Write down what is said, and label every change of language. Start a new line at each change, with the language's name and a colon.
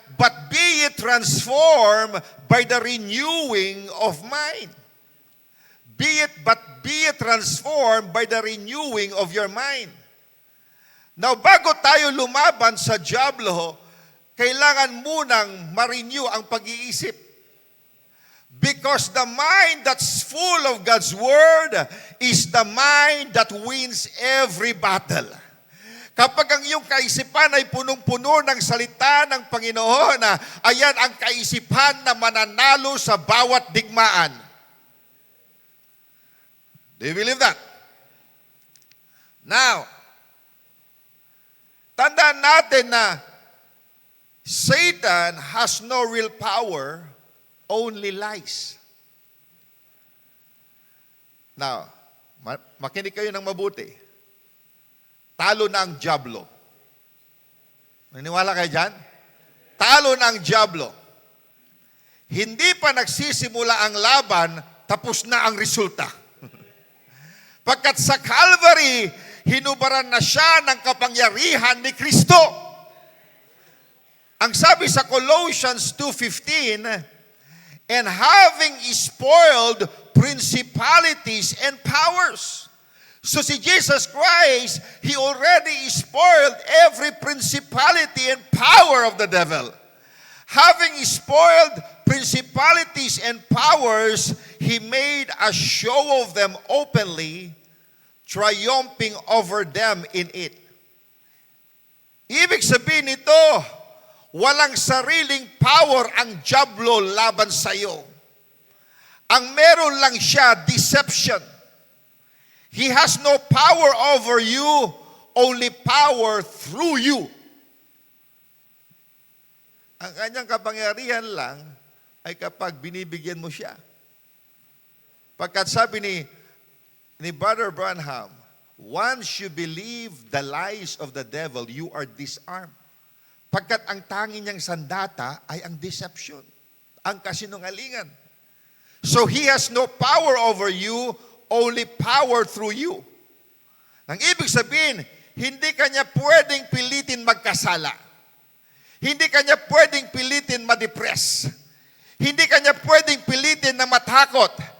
English: But be ye transformed by the renewing of mind. Be ye transformed by the renewing of your mind.
Filipino: Now, bago tayo lumaban sa dyablo, kailangan munang ma-renew ang pag-iisip.
English: Because the mind that's full of God's Word is the mind that wins every battle.
Filipino: Kapag ang iyong kaisipan ay punong-puno ng salita ng Panginoon, ayan ang kaisipan na mananalo sa bawat digmaan.
English: Do you believe that? Now,
Filipino: tandaan natin na
English: Satan has no real power, only lies.
Filipino: Now, makinig kayo ng mabuti. Talo na ang dyablo. Naniniwala kayo dyan? Talo na ang dyablo. Hindi pa nagsisimula ang laban, tapos na ang resulta. Pagkat sa Calvary, hinubaran na siya ng kapangyarihan ni Kristo. Ang sabi sa
English: Colossians 2:15, and having spoiled principalities and powers. So si Jesus Christ, He already spoiled every principality and power of the devil. Having spoiled principalities and powers, He made a show of them openly, triumphing over them in it.
Filipino: Ibig sabihin nito, walang sariling power ang dyablo laban sa iyo. Ang meron lang siya, deception.
English: He has no power over you, only power through you.
Filipino: Ang kanyang kapangyarihan lang ay kapag binibigyan mo siya. Pagkat sabi ni
English: Brother Branham, once you believe the lies of the devil, you are disarmed.
Filipino: Pagkat ang tanging niyang sandata ay ang deception, ang kasinungalingan.
English: So he has no power over you, only power through you.
Filipino: Ang ibig sabihin, hindi kanya pwedeng pilitin magkasala. Hindi kanya pwedeng pilitin ma-depress. Hindi kanya pwedeng pilitin na matakot.